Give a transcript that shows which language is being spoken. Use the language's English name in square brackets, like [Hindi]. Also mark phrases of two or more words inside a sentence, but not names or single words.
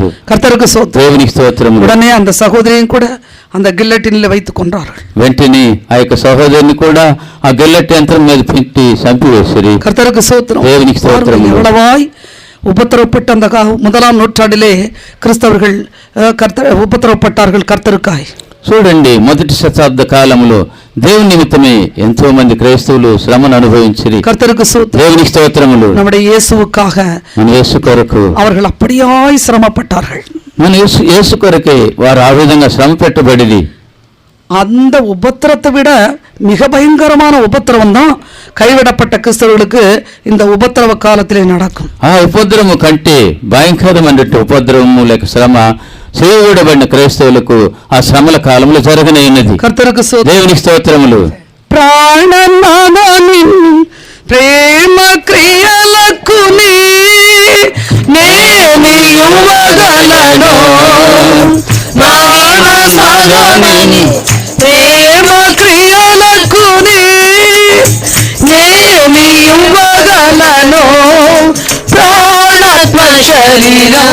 [Tamil] கர்த்தருக்கு ஸ்தோத்திரம். [Telugu] దేవునికి స్తోత్రం. [Tamil] உடனே அந்த சகோதரியும் கூட அந்த கில்லட்டினில் வைத்துக் கொண்டார்கள். [Telugu] వెంటనే ఆ యొక్క సహోదరుని కూడా ఆ గల్లెట్ యంత్రం మీద పెట్టి చంపివేసిరి. [Tamil] கர்த்தருக்கு ஸ்தோத்திரம். [Telugu] దేవునికి స్తోత్రం. [Tamil] எவ்வளவாய் உபத்திரவப்பட்ட அந்த முதலாம் நூற்றாண்டிலே கிறிஸ்தவர்கள் உபத்திரவப்பட்டார்கள் கர்த்தருக்காய். [Telugu] చూడండి, మొదటి శతాబ్ద కాలంలో దేవుని నిమిత్తమే ఎంతో మంది క్రైస్తవులు శ్రమను అనుభవించిరి. [Tamil] கர்த்தருக்கு ஸ்தோத்திரம். [Telugu] దేవునికి స్తోత్రములు. [Tamil] நம்முடைய இயேசுவுக்காக [Telugu] మన యేసు కొరకు [Tamil] அவர்கள் அப்படியாய் சிரமப்பட்டார்கள். [Telugu] మన యేసు కొరకే వారు ఆ విధంగా శ్రమ పెట్టబడిది. [Tamil] அந்த உபத்திரத்தை விட மிக பயங்கரமான உபத்திரவம் தான் கைவிடப்பட்ட கிறிஸ்தவர்களுக்கு இந்த உபத்திரவ காலத்திலே நடக்கும். [Telugu] ఆ ఉపద్రవము కంటే భయంకరమైనటువంటి ఉపద్రవము లేక శ్రమ చేయబడిన క్రైస్తవులకు ఆ శ్రమల కాలంలో జరగనైనది. [Tamil] కర్తருக்கு [Telugu] దేవునికి స్తోత్రములు. ప్రాణనాథని ప్రేమ క్రియలకు నేమి యువగలను ప్రాణనాథని ప్రేమ క్రియలకు నేమి యువగలను ప్రాణాత్మ శరీరం